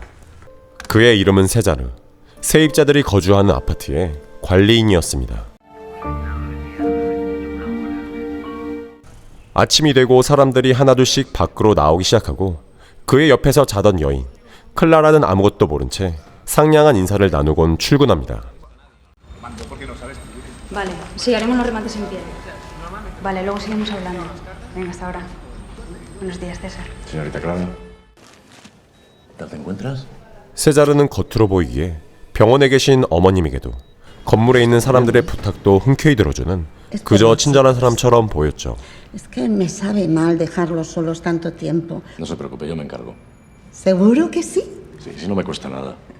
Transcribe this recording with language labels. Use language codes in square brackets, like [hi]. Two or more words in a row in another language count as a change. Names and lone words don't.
[ko] 그의 이름은 세자르, 세입자들이 거주하는 아파트의 관리인이었습니다. 아침이 되고 사람들이 하나둘씩 밖으로 나오기 시작하고 그의 옆에서 자던 여인, 클라라는 아무것도 모른 채 상냥한 인사를 나누곤 출근합니다. [es] Vale, sí, haremos los remates en pie. Vale, luego seguimos hablando. Venga, hasta ahora. Buenos días, César. Señorita Clara, ¿tal te encuentras? [ko] 세자르는 겉으로 보이기에 병원에 계신 어머님에게도 건물에 있는 사람들의 부탁도 흔쾌히 들어주는 그저 친절한 사람처럼 보였죠. [es] Es que me sabe mal dejarlos solos tanto tiempo. No se preocupe, yo me encargo. ¿Seguro que sí? Sí, sí, no me cuesta nada.